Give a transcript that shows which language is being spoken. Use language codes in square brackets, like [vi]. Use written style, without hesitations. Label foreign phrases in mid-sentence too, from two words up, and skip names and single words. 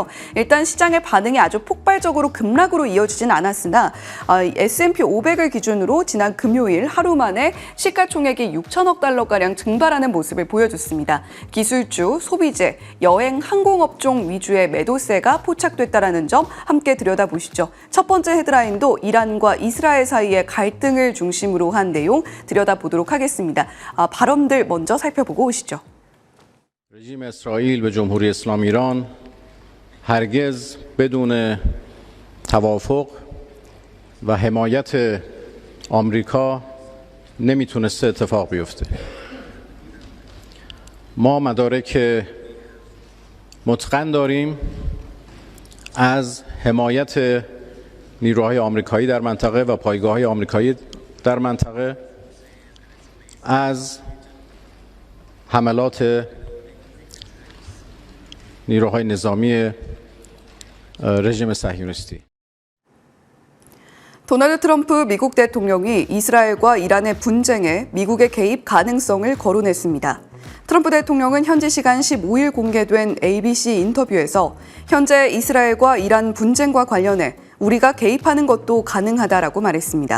[ko] 일단 시장의 반응이 아주 폭발적으로 급락으로 이어지진 않았으나 S&P 500을 기준으로 지난 금요일 하루 만에 시가총액이 6천억 달러가량 증발하는 모습을 보여줬습니다. 기술주, 소비재, 여행, 항공업종 위주의 매도세가 포착됐다는 점 함께 들여다보시죠. 첫 번째 헤드라인도 이란과 이스라엘 사이의 갈등을 중심으로 한 내용 들여다보도록 하겠습니다. 발언들 먼저 살펴보고 오시죠. [fa] رژیم اسرائیل به جمهوری اسلامی ایران هرگز بدون توافق و حمایت آمریکا نمیتونسته اتفاق بیفته. ما مدارک متقن داریم از حمایت نیروهای آمریکایی در منطقه و پایگاه‌های آمریکایی در منطقه از حملات نیروهای نظامی رژیم صهیونیستی. [ko] 도널드 트럼프 미국 대통령이 이스라엘과 이란의 분쟁에 미국의 개입 가능성을 거론했습니다. 트럼프 대통령은 현지 시간 15일 공개된 ABC 인터뷰에서 현재 이스라엘과 이란 분쟁과 관련해 우리가 개입하는 것도 가능하다라고 말했습니다.